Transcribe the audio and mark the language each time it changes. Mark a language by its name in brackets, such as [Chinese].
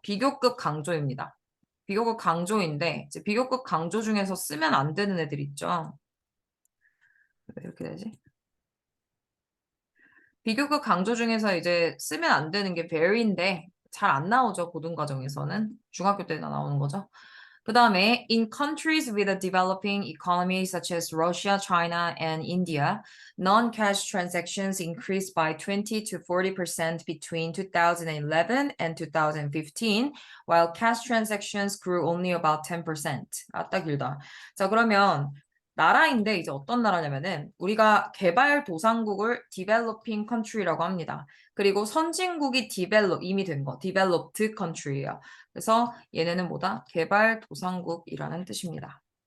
[Korean] 비교급 강조입니다. 비교급 강조인데 이제 비교급 강조 중에서 쓰면 안 되는 애들 있죠. 왜 이렇게 되지? 비교급 강조 중에서 이제 쓰면 안 되는 게 very인데 잘 안 나오죠. 고등과정에서는. 중학교 때나 나오는 거죠. [English] 그 다음에 in countries with a developing economy such as Russia, China, and India, non-cash transactions increased by 20 to 40% between 2011 and 2015, while cash transactions grew only about 10%. [Korean] 딱 길다. 자, 그러면 나라인데 이제 어떤 나라냐면은 우리가 개발도상국을 developing country라고 합니다. 그리고 선진국이 이미 된 거, developed country예요. 그래서 얘네는 뭐다? 개발도상국이라는 뜻입니다.